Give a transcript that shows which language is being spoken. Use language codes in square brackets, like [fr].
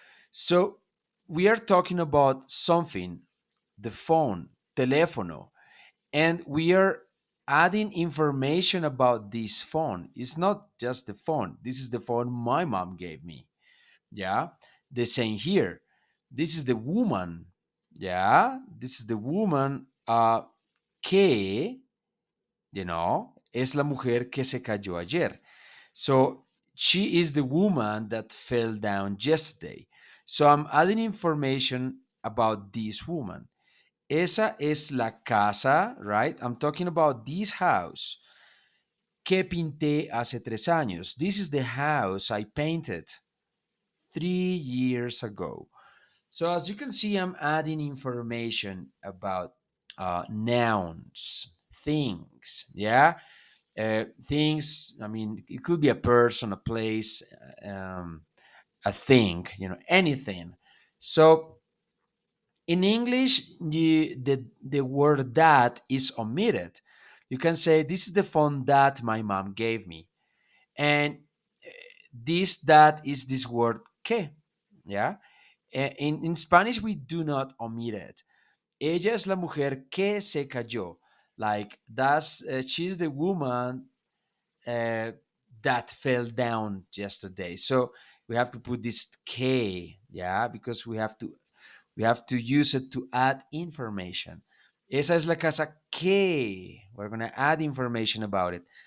[en] So we are talking about something, the phone, teléfono, and we are adding information about this phone. It's not just the phone. This is the phone my mom gave me. Yeah. The same here. This is the woman. Yeah. This is the woman [es] que, es la mujer que se cayó ayer. [en] So she is the woman that fell down yesterday. So I'm adding information about this woman. [es] Esa es la casa, right? [en] I'm talking about this house [es] que pinté hace 3 años. [en] This is the house I painted 3 years ago. So as you can see, I'm adding information about nouns, things, yeah? Things, I mean, it could be a person, a place, a thing, anything. So in English, the word that is omitted. You can say, this is the phone that my mom gave me. And this that is this word que. Yeah. In Spanish, we do not omit it. [es] Ella es la mujer que se cayó. [en] Like, she's the woman uh, that fell down yesterday. So we have to put this que, yeah, because we have to use it to add information. [es] Esa es la casa que. [en] We're going to add information about it.